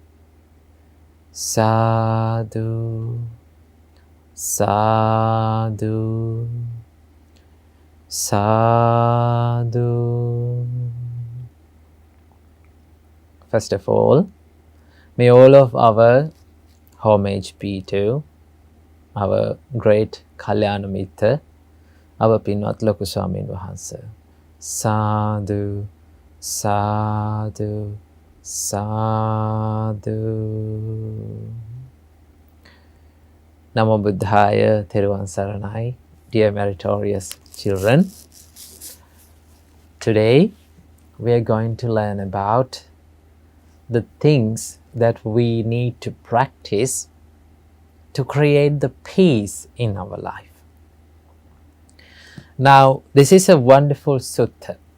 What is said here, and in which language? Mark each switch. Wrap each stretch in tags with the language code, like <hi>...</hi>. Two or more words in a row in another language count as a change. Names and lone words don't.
<pi>Sadhu, sadhu, sadhu.</pi> <en>First of all, may all of our homage be to our great</en> <pi>Kalyana Mitra,</pi> <en>our Pinwat Loku Swamin Wahanse.</en> <pi>Sadhu, sadhu, sadhu. Namo Buddhaya, Theravada Saranai.</pi> <en>Dear meritorious children, today we are going to learn about the things that we need to practice to create the peace in our life. Now, this is a wonderful sutta.</en>